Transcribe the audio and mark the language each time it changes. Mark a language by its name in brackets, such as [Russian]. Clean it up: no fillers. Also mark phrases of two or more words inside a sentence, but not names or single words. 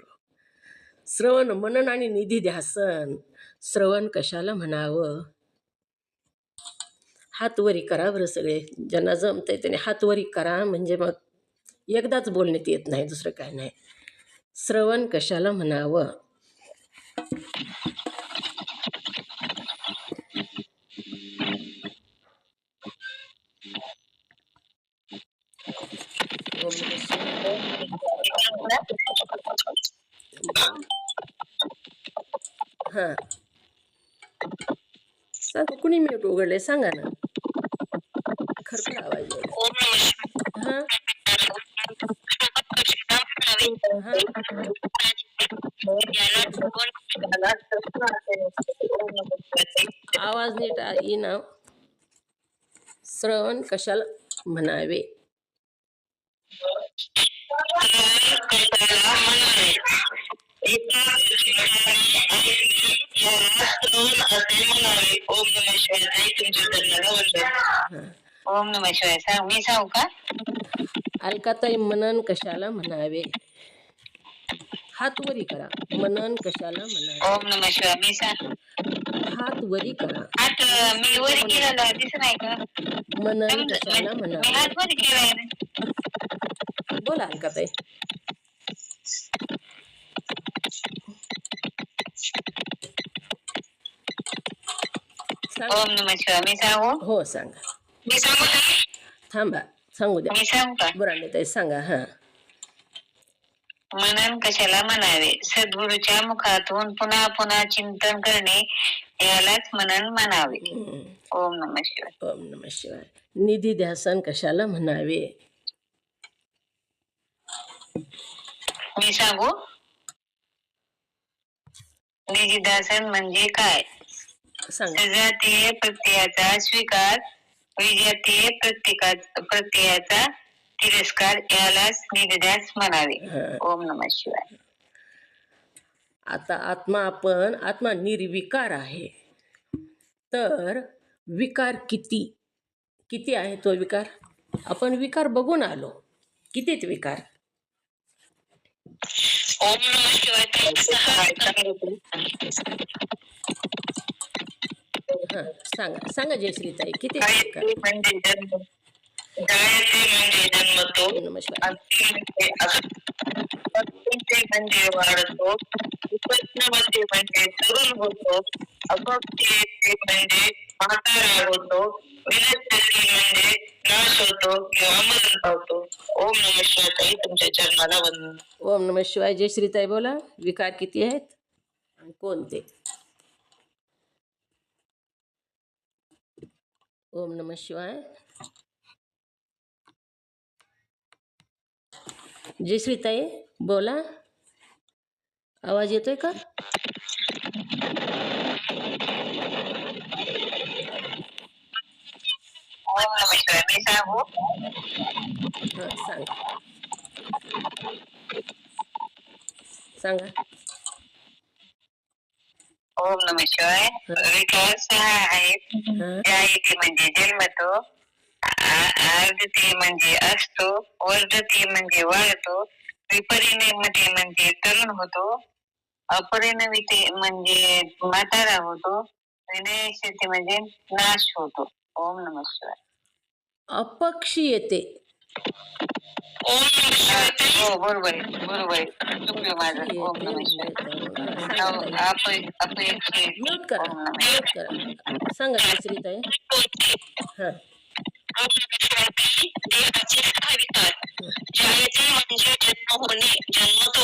[Marathi] श्रवण मनन आणि निधिध्यासन. श्रवण कशाला म्हणावं? हातवरी करा बरं सगळे, ज्यांना जमतंय त्याने हातवरी करा, म्हणजे मग एकदाच बोलण्यात येत नाही, दुसरं काय नाही. श्रवण कशाला म्हणावं? [Sanskrit] ओम नमः शिवाय. [Marathi] हां सांगा, कुणी म्यूट उघडले सांगा ना, खरखर आवाज येईल. [Sanskrit] ओम नमः शिवाय. [Marathi] हां हां आवाज नीट येईना. श्रवण कशाला म्हणावे? [Sanskrit] ओम नमः शिवाय. [Marathi] सांग, मी सांगू का? अलकाताई, मनन कशाला म्हणावे? हात वरी करा. मनन कशाला म्हणावे? [Sanskrit] ओम नमः शिवाय. [Marathi] मी सांग, हात वरी करा. हात मी वर केलेला दिसत नाही का? मनन कशाला मी म्हणावे? हात वर केलाय. बोला अलकाताई. सांगा. [Sanskrit] ओम नमः शिवाय. [Marathi] मी सांगू? हो सांगा. मी सांगू का? थांबा, सांगू द्या. मी सांगू का? बुरांडेताई सांगा. हां मनन कशाला म्हणावे? सद्गुरूच्या मुखातून पुन्हा पुन्हा चिंतन करणे यालाच मनन म्हणावे. [Sanskrit] ओम नमः शिवाय. ओम नमः शिवाय. [Marathi] निधिध्यासन कशाला म्हणावे? मी सांगू? निधिध्यासन म्हणजे काय? सांगा. सजातीय प्रत्ययाचा स्वीकार, विजातीय प्रत्ययाचा तिरस्कार यालाच निधिध्यास म्हणावे. [Sanskrit] ओम नमः शिवाय. [Marathi] आता आत्मा निर्विकार आहे, तर विकार किती आहे? तो विकार आपण विकार बघून आलो. कितीत विकार? [Sanskrit] ओम नमः शिवाय. [Marathi] हां सांगा जयश्रीताई, किती विकार? म्हणजे जन्म, जायते म्हणजे जन्मतो, [Sanskrit] ओम नमः शिवाय. [Marathi] म्हणजे वाढतो, उपज्ञमध्ये म्हणजे तरुण होतो, अपक्ष म्हणजे म्हातारा होतो, विनश्यती म्हणजे नाश होतो किंवा मरण पावतो. [Sanskrit] ओम नमः शिवाय. [Marathi] ताई, तुमच्या चरणाला वंदन. [Sanskrit] ओम नमः शिवाय. [Marathi] जयश्रीताई बोला, विकार किती आहेत आणि कोणते? [Sanskrit] ओम नमः शिवाय. [Marathi] जयश्रीताई बोला, आवाज येतोय का? [Sanskrit] ओम नमः शिवाय. [Marathi] मी सांगू? हां सांगा. [Sanskrit] ओम नमः शिवाय. [Marathi] विकार 6 आहेत. हां जायते म्हणजे जन्मतो, आर्धते म्हणजे असतो, वर्धते म्हणजे वाढतो, विपरिणमते म्हणजे तरुण होतो, अपरिणमिते म्हणजे म्हातारा होतो, विनयशते म्हणजे नाश होतो. [Sanskrit] ओम नमः शिवाय. [Marathi] अपक्षी येते. [Sanskrit] ओम नमः शिवाय ताई. [Marathi] हो बरोबर आहे बरोबर आहे चुकलं माझं. अपक्षी [Sanskrit] ओम [Marathi] येते [Sanskrit] नमः शिवाय. [Marathi] म्हणजे सांगा ताई. अपयशी म्यूट करा, [Sanskrit] ओम नमः [Marathi] म्यूट करा. सांगा केसरी ताई. हां [Sanskrit] ओम नमः शिवाय [Marathi] ताई. देहाचे सहा विकार. जायचे म्हणजे जन्म होणे, जन्मतो.